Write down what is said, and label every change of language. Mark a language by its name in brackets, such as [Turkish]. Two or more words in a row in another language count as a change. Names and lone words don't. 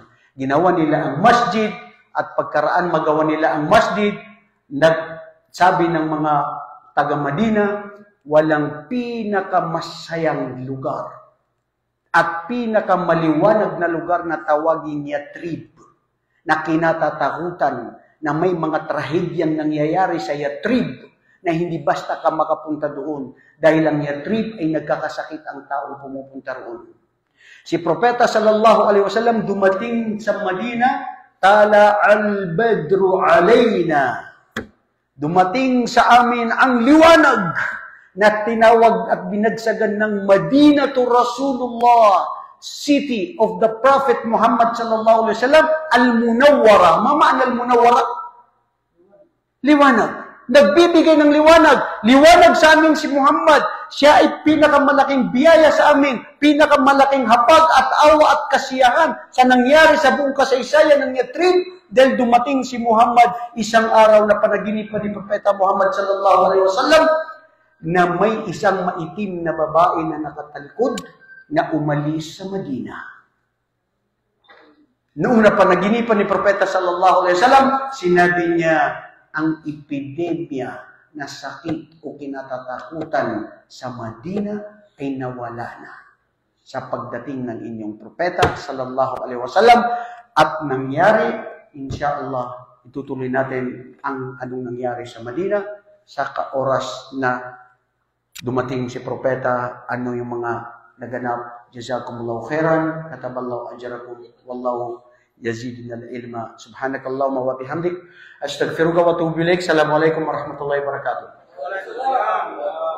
[Filipino] Ginawa nila ang masjid at pagkaraan magawa nila ang masjid, nagsabi ng mga taga-Madina, walang pinakamasayang lugar at pinakamaliwanag na lugar na tawagin Yatrib, na kinatatakutan na may mga trahedyang nangyayari sa Yatrib na hindi basta ka makapunta doon dahil ang Yatrib ay nagkakasakit ang taong pumupunta roon. Si Propeta [Arabic] صلى الله عليه وسلم [Filipino] dumating sa Madina, [Arabic] طلع البدر علينا. [Filipino] Dumating sa amin ang liwanag na tinawag at binagsagan ng Madina to Rasulullah, [English] city of the Prophet Muhammad [Arabic] صلى الله عليه وسلم, [Filipino] al-Munawwara. [Arabic] معنى المنورة? [Filipino] Liwanag. Nagbibigay ng liwanag. Liwanag sa amin si Muhammad. Siya ay pinakamalaking biyaya sa amin, pinakamalaking hapag at awa at kasiyahan sa nangyari sa buong kasaysayan ng Yatrib dahil dumating si Muhammad isang araw na panaginipan ni Propeta Muhammad [Arabic] صلى الله عليه وسلم [Filipino] na may isang maitim na babae na nakatalikod na umalis sa Madina. Noong napanaginipan ni Propeta [Arabic] صلى الله عليه وسلم, [Filipino] sinabi niya, ang epidemya na sakit o kinatatakutan sa Madina ay nawala na sa pagdating ng inyong propeta [Arabic] صلى الله عليه وسلم [Filipino] at nangyari, insyaallah, itutuloy natin ang anong nangyari sa Madina sa oras na dumating si propeta, ano yung mga naganap. [Arabic] جزاكم الله خيرا، كتب الله أجركم، والله يزيدنا العلم. سبحانك اللهم وبحمدك، أستغفرك وأتوب إليك. السلام عليكم ورحمة الله وبركاته. Waalaikumsalam.